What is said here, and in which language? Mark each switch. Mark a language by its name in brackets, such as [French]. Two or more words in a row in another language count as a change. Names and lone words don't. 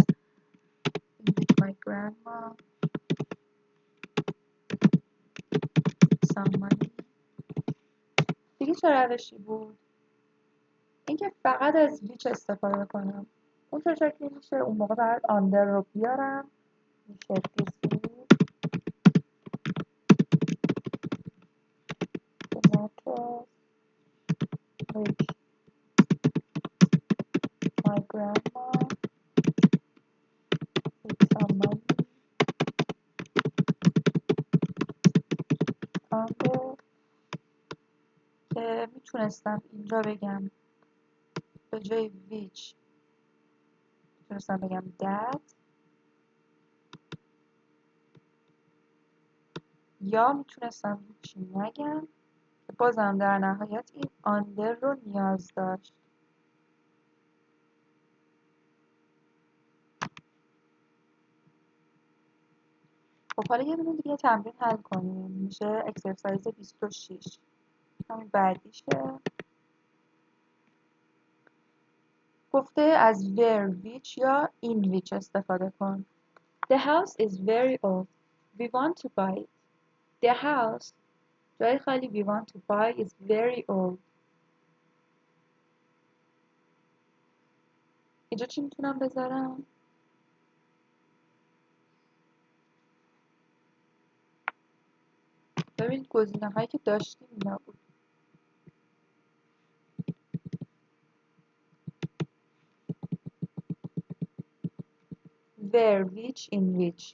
[English] in which my grandma some money. [Persian] دیگه چه روشی بود؟ اینکه فقط از which استفاده کنم. اون چه شکلی میشه؟ اون موقع باید under رو بیارم. [English] میشه this is the mattress which my grandma with some money under. [Persian] که میتونستم اینجا بگم به جای which میتونستم بگم that یا میتونستم هیچی نگم که بازم در نهایت این under رو نیاز داشت. خب حالا یه دونه دیگه تمرین حل کنیم. میشه اکسرسایز 26. همین بعدیشه. گفته از where which یا in which استفاده کن. [English] The house is very old. We want to buy it. The house [Persian] جای خالی [English] we want to buy is very old. [Persian] اینجا چی میتونم بذارم؟ ببینید گزینه هایی که داشتیم اینا بود. [English] Where, which, in which.